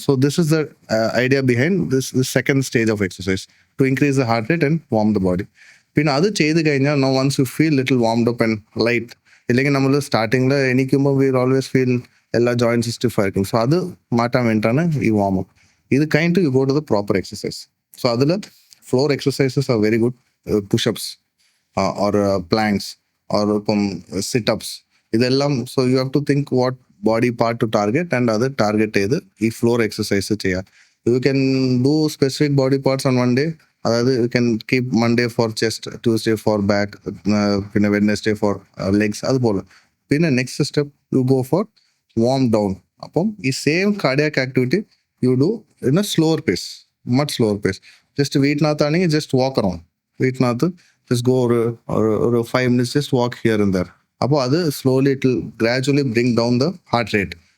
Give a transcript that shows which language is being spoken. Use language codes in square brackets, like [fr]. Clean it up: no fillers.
[en] So this is the idea behind this second stage of exercise, to increase the heart rate and warm the body. [ml] പിന്നെ അത് ചെയ്ത് കഴിഞ്ഞാൽ [en] No once you feel little warmed up and light. [ml] ഇല്ലെങ്കിൽ നമ്മൾ സ്റ്റാർട്ടിങ്ങിൽ എണീക്കുമ്പോൾ [en] we always feel [ml] എല്ലാ joints stiff ആയിരിക്കും. സോ അത് മാറ്റാൻ വേണ്ടിയിട്ടാണ് ഈ വാമപ്പ്. ഇത് കഴിഞ്ഞിട്ട് [en] You go to the proper exercise. So അതിൽ floor exercises are very good. Push ups or planks or sit-ups, ഇതെല്ലാം. So you have to think what body part to target and [ml] അത് ടാർഗറ്റ് ചെയ്ത് ഈ ഫ്ലോർ എക്സസൈസ് ചെയ്യുക. [en] You can do specific body parts on one day. അതായത് you can keep Monday for chest, Tuesday for back, പിന്നെ Wednesday for legs, അതുപോലെ. പിന്നെ next step you go for warm down. അപ്പം ഈ same cardiac activity you do in a slower pace, much slower pace. Just വീട്ടിനകത്താണെങ്കിൽ just walk around, വീട്ടിനകത്ത് just go ഒരു 5 minutes just walk here and there. അപ്പോൾ അത് slowly it will gradually bring down the heart rate.